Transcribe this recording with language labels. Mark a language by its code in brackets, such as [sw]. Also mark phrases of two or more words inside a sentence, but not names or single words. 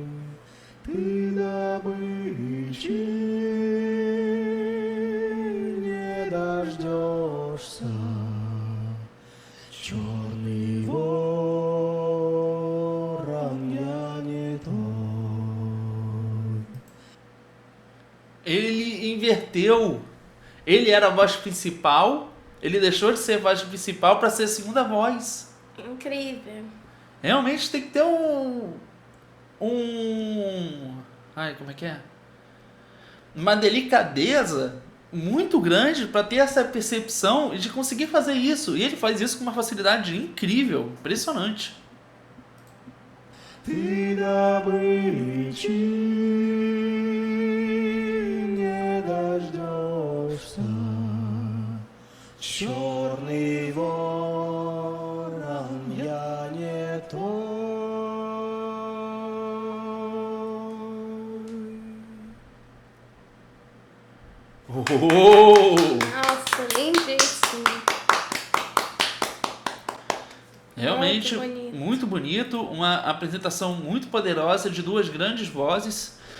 [ru] Ты добычи не дождешься, черный ворон, я не той. [pt] Ele inverteu. Ele era a voz principal, ele deixou de ser a voz principal para ser a segunda voz. Incrível. Realmente tem que ter ai, como é que é? Uma delicadeza muito grande para ter essa percepção e de conseguir fazer isso. E ele faz isso com uma facilidade incrível, impressionante. [ru] Ты добычи не дождешься, черный ворон, я не той. Oh! [pt] Nossa, lindíssimo. Realmente Muito muito bonito, uma apresentação muito poderosa de duas grandes vozes, né?